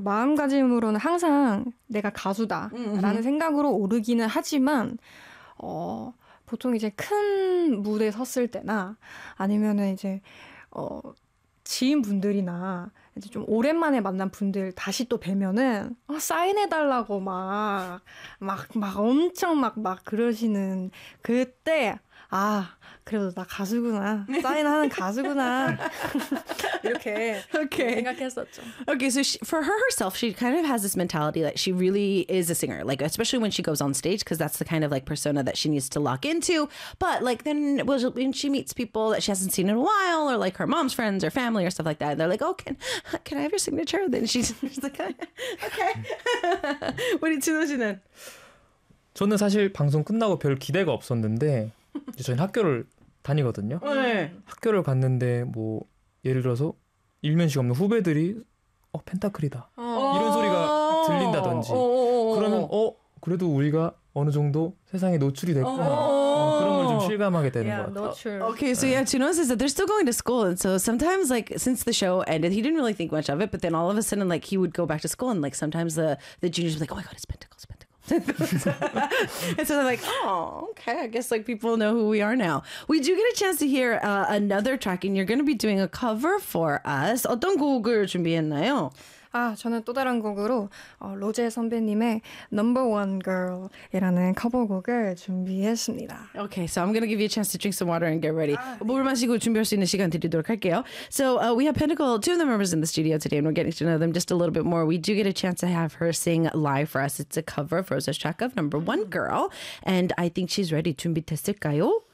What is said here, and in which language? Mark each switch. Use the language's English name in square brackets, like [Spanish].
[Korean] 마음가짐으로는 항상 내가 가수다라는 생각으로 오르기는 하지만, 보통 이제 큰 무대 섰을 때나 아니면은 이제 지인분들이나 이제 좀 오랜만에 만난 분들 다시 또 뵈면은 사인해달라고 막 엄청 막 그러시는 그때 아 그래도 나 가수구나 사인하는 가수구나 이렇게 [English] okay. [Korean] 생각했었죠. [English] Okay, so for her herself, she kind of has this mentality that she really is a singer, like especially when she goes on stage, because that's the kind of like persona that she needs to lock into. But like then when she meets people that she hasn't seen in a while, or like her mom's friends or family or stuff like that, and they're like, "Oh, can I have your signature?" Then she's like, "Okay." What did you know? [Korean] 저는 사실 방송 끝나고 별 기대가 없었는데. 저희는 학교를 다니거든요. 네. 학교를 갔는데 뭐 예를 들어서 일면식 없는 후배들이 펜타클이다 이런 소리가 들린다든지 그러면 그래도 우리가 어느 정도 세상에 노출이 됐구나 [English] Okay, so yeah, Chunwon says that they're still going to school, and so sometimes, like, since the show ended, he didn't really think much of it, but then all of a sudden, like, he would go back to school, and like, sometimes the juniors would be like, oh my god, it's Pentacle, it's Pentacle. And so they're like, oh, okay, I guess like people know who we are now. We do get a chance to hear another track, and you're going to be doing a cover for us. [Korean] 어떤 곡을 준비했나요? 아, 저는 또 다른 곡으로 로제 선배님의 Number One Girl이라는 커버곡을 준비했습니다. [English] Okay, so I'm going to give you a chance to drink some water and get ready. [Korean] 물 마시고 준비할 수 있는 시간 드리도록 할게요. [English] So we have Pentacle, two of the members in the studio today, and we're getting to know them just a little bit more. We do get a chance to have her sing live for us. It's a cover of Rose's track of Number One Girl. And I think she's ready. [Korean] 준비됐을까요?